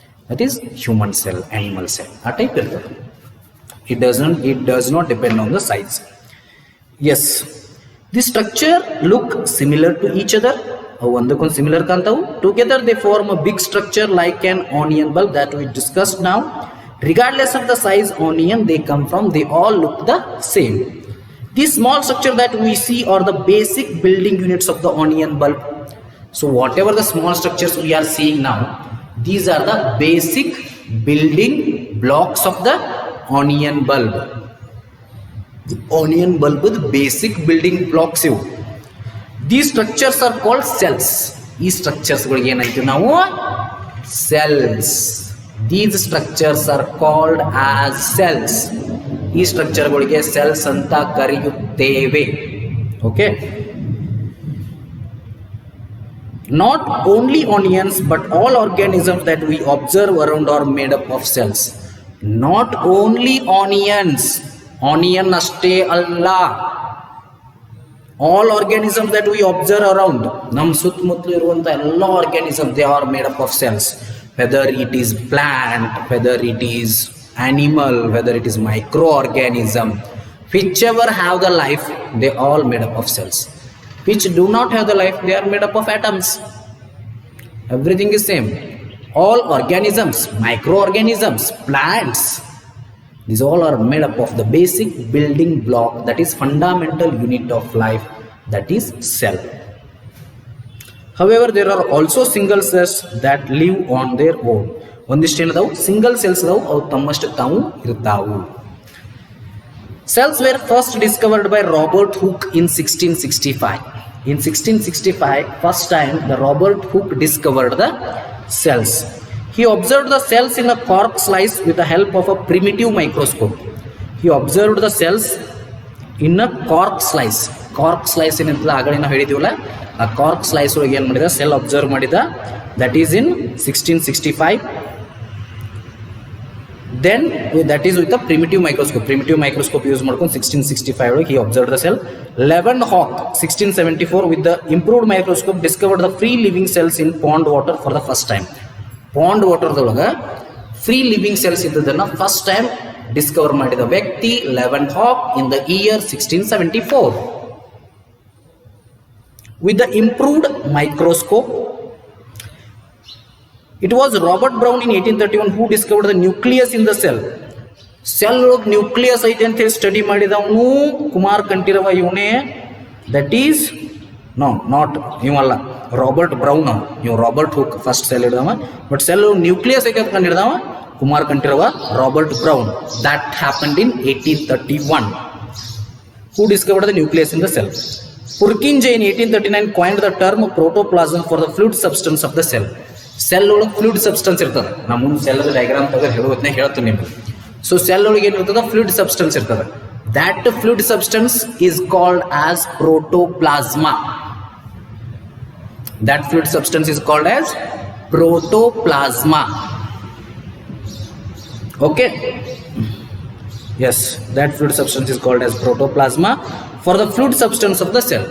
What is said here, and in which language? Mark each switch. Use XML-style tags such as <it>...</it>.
<en>that is human cell, animal cell,</en> <kn>ಆ type ಇರ್ತದೆ.</kn> <en>It does not depend on the size. Yes, the structure look similar to each other.</en> <kn>ಅವು ಒಂದಕ್ಕೊಂದು similar ಕಾಣ್ತಾವು.</kn> <en>Together they form a big structure like an onion bulb that we discussed now. Regardless of the size onion they come from, they all look the same. These small structure that we see are the basic building units of the onion bulb. So whatever the small structures we are seeing now, these are the basic building blocks of the onion bulb. The onion bulb with basic building blocks ivu. These structures are called cells. These structures</en> <kn>ಗಳಿಗೆ ಏನಂತೀವಿ ನಾವು?</kn> <en>Cells. These structures are called as cells.</en> <kn>ಈ ಸ್ಟ್ರಕ್ಚರ್ಗಳಿಗೆ cells ಅಂತ ಕರೆಯುತ್ತೇವೆ.</kn> <en>Okay, not only onions but all organisms that we observe around are made up of cells. Not only onions,</en> <kn>onion ಅಷ್ಟೇ ಅಲ್ಲ,</kn> <en>all organisms that we observe around,</en> <kn>ನಮ್ಮ ಸುತ್ತಮುತ್ತಲು ಇರುವಂತ ಎಲ್ಲ organism,</kn> <en>they are made up of cells. Whether it is plant, whether it is animal, whether it is microorganism, whichever have the life, they all made up of cells. Which do not have the life, they are made up of atoms. Everything is same. All organisms, microorganisms, plants, these all are made up of the basic building block, that is fundamental unit of life, that is cell. However, there are also single cells that live on their own.</en> <kn>ಒಂದಿಷ್ಟು ಏನದಾವು single cells ಅದಾವು, ಅವು ತಮ್ಮಷ್ಟು ತಾವು ಇರ್ತಾವು.</kn> <en>Cells were first discovered by Robert Hooke in 1665. In 1665, first time the Robert Hooke discovered the cells. He observed the cells in a cork slice with the help of a primitive microscope. He observed the cells in a cork slice.</en> <kn>Cork slice ಏನಂತಲ್ಲ ಆಗಲೇ ನಾವು ಹೇಳಿದೀವಲ್ಲ, ಆ cork slice ಒಳಗೆ ಏನು ಮಾಡಿದ, cell observe ಮಾಡಿದ.</kn> <en>That is in 1665. Then that is with the primitive microscope. Primitive microscope use ಮಾಡ್ಕೊಂಡು 1665 he observed the cell. Leeuwenhoek 1674 with the improved microscope discovered the free living cells in pond water for the first time. Pond water ದೊಳಗ free living cells ಇದ್ದದನ್ನ first time discover</en> <kn>ಮಾಡಿದ ವ್ಯಕ್ತಿ</kn> <en>Leeuwenhoek in the year 1674. With the improved microscope, it was Robert Brown in 1831 who discovered the nucleus in the cell.</en> <kn>Cell ಒಳಗೆ nucleus ಐತೆ ಅಂತ ಹೇಳಿ study ಮಾಡಿದವನು ಕುಮಾರ್ ಕಂಠೀರವ ಇವನೇ.</kn> <en>That is not ಇವಲ್ಲ, Robert Brown.</en> <kn>ಇವ್ Robert Hooke first cell ಹಿಡಿದವ, but cell nucleus ಐತೆ ಅಂತ ಹಿಡಿದವ Kumar Kanteerava, Robert brown.</kn> <en>That happened in 1831. Who discovered the nucleus in the cell? Purkinje in 1839 coined the term protoplasm for the fluid substance of the cell.</en> <kn>Cell ಒಳಗೆ fluid substance ಇರ್ತದೆ. ನಾ ಮುಂದೆ cell diagram ತೆಗೆದು ಹೇಳೋದನ್ನ ಹೇಳ್ತೀನಿ ನಿಮಗೆ. ಸೊ ಸೆಲ್ ಒಳಗೆ ಏನಿರ್ತದೆ, ಫ್ಲೂಯಿಡ್ ಸಬ್ಸ್ಟೆನ್ಸ್ ಇರ್ತದೆ.</kn> <en>That fluid substance is called as protoplasma. That fluid substance is called as protoplasma. Okay, yes, that fluid substance is called as protoplasma for the fluid substance of the cell.</en>